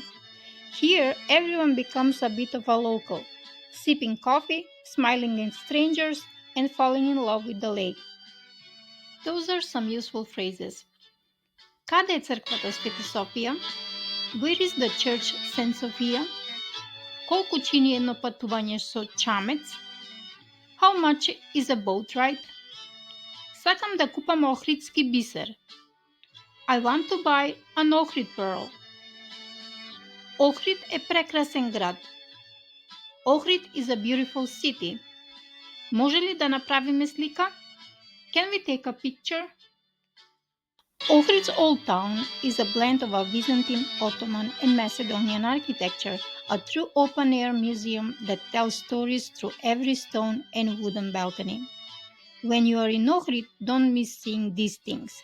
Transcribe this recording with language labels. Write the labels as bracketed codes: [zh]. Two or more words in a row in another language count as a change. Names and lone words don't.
[en] Here, everyone becomes a bit of a local, sipping coffee, smiling at strangers, and falling in love with the lake. Those are some useful phrases. [mk] Када е црквата Света Софија? [en] Where is the church St. Sophia? [mk] Колку чини едно патување со чамец? [en] How much is a boat ride? [mk] Сакам да купам охридски бисер. [en] I want to buy an Ohrid pearl. [mk] Ohrid е прекрасен град. [en] Ohrid is a beautiful city. [mk] Може ли да направиме слика? [en] Can we take a picture? Ohrid's Old Town is a blend of a Byzantine, Ottoman, and Macedonian architecture, a true open-air museum that tells stories through every stone and wooden balcony. When you are in Ohrid, don't miss seeing these things.